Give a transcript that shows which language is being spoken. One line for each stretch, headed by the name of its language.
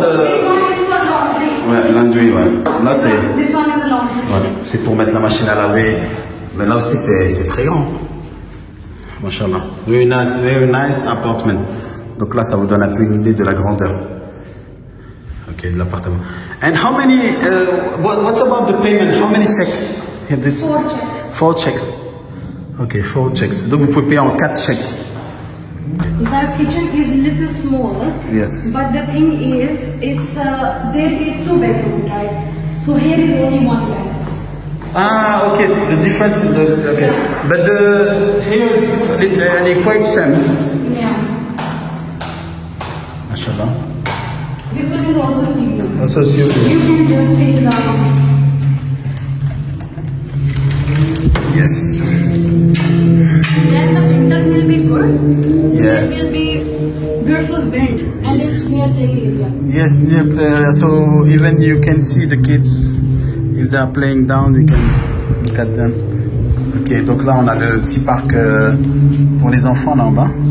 English: This the. one is for laundry.
French: laundry, ouais. Là, c'est...
English: This one is a laundry.
French: Ouais, c'est pour mettre la machine à laver. Mais là aussi, c'est très grand. Mashallah.
English: Very nice apartment.
French: Donc là, ça vous donne un peu une idée de la grandeur. Ok, de l'appartement.
English: And how many, what about the payment? How many checks? This? 4 checks. 4 checks. Ok, 4 checks.
French: Donc vous pouvez payer en 4 chèques.
English: The kitchen is little small. Yes. But the thing is there is 2 bedrooms, right? So here is only 1 bed. Ah, okay. So the difference is this. Okay. Yeah. But here is quite same. Yeah. Mashallah. This one is also sea view. Also see you. You can just take down. Yes. Then the winter will be good. Yeah. There will be beautiful wind and it's near the area. Yes, so even you can see the kids if they are playing down, you can look at them.
French: Ok, donc là on a le petit parc pour les enfants là en bas.